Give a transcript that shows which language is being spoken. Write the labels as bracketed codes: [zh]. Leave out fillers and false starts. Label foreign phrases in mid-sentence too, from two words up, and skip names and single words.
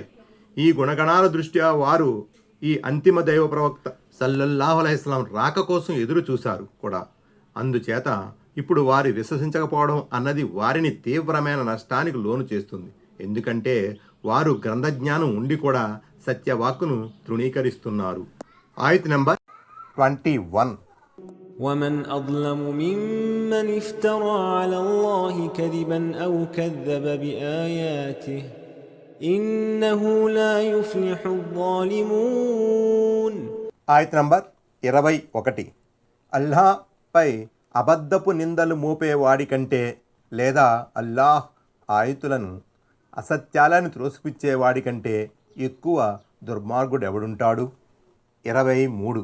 [te] ఈ గుణగణాల దృష్ట్యా వారు ఈ అంతిమ దైవ ప్రవక్త [ar] صلى الله عليه وسلم [te] రాక కోసం ఎదురు చూశారు కూడా. అందుచేత ఇప్పుడు వారి విశ్వసించకపోవడం అన్నది వారిని తీవ్రమైన నష్టానికి లోను చేస్తుంది. ఎందుకంటే వారు గ్రంథజ్ఞానం ఉండి కూడా సత్యవాక్కును తృణీకరిస్తున్నారు. ఆయత్ నంబర్ 21. [ar] ومن أظلم ممن افترى على الله كذبا أو كذب بآياته إنه لا يفلح الظالمون. [te] ఆయత్ నంబర్ 21. అల్లాహ్పై అబద్ధపు నిందలు మోపేవాడి కంటే లేదా అల్లాహ్ ఆయతులను అసత్యాలను త్రోసిపుచ్చేవాడి కంటే ఎక్కువ దుర్మార్గుడెవడుంటాడు. 23.